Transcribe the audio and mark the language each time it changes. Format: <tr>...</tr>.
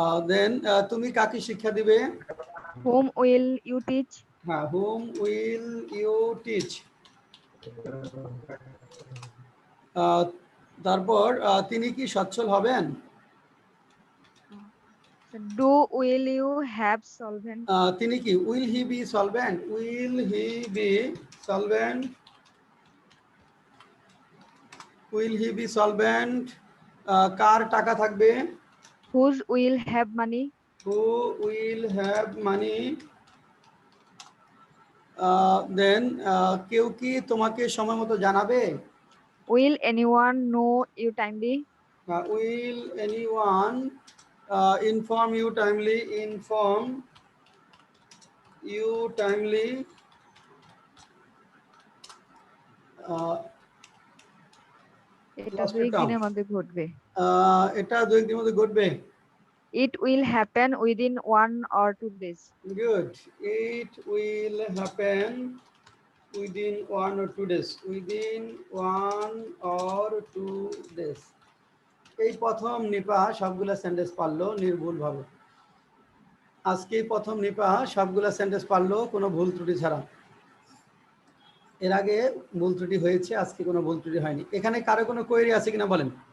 <bn>Then তুমি কাকে শিক্ষা দিবে?</bn> <en>Whom will you teach? হ্যাঁ, whom will you teach?</en> <bn>তারপর তিনি কি সচ্ছল হবেন?</bn> <en>Do will you have solvent?</en> <bn>তিনি কি</bn> <en>will he be solvent? Will he be solvent? Will he be solvent?</en> <bn>কার টাকা থাকবে?</bn> <en>Whose will have money? Who will have money?</en> <bn>Then কেউ কি তোমাকে সময় মতো জানাবে?</bn> <en>Will anyone know you timely? Will anyone inform you timely? Inform you timely.</en> <bn>এটা 2 দিনের মধ্যে ঘটবে। এটা 2 দিনের মধ্যে ঘটবে।</bn> <en>It will happen within 1 or 2 days. Good. It will happen within 1 or 2 days. Within 1 or 2 days.</en> <bn>এই প্রথম নিপা সবগুলা সেন্টেন্স পারলো নির্ভুলভাবে। আজকে প্রথম নিপা সবগুলা সেন্টেন্স পারলো কোনো ভুল ত্রুটি ছাড়া। এর আগে ভুল ত্রুটি হয়েছে, আজকে কোনো ভুল ত্রুটি হয়নি। এখানে কারো কোনো কোয়েরি আছে কিনা বলেন?</bn>